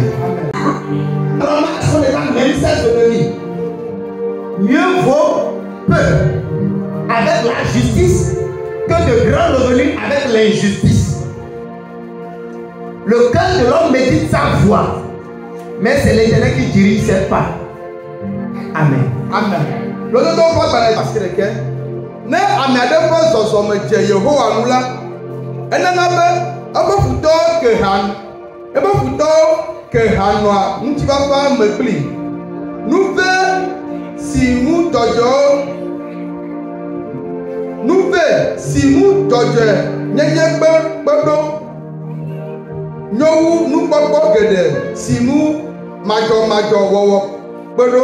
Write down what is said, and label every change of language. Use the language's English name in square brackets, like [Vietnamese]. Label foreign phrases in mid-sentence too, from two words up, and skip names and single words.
[French] Alors, on est dans le même sens de vie. Mieux vaut peu avec la justice que de grands revenus avec l'injustice. Le cœur de l'homme médite sa voix, mais c'est l'Éternel qui dirige ses pas. Amen. Amen. [Ewe] Ne ame aɖe ƒe zɔzɔme dze Yehowa ŋu la, enana be eƒe futɔwo ke ha nɔa ŋutifafa me kpli. Nuve si ŋu dzɔdzɔe nyenye kpeɖo nyowu nukpɔkpɔ geɖe si ŋu madzɔmadzɔ wɔwɔ kpeɖo.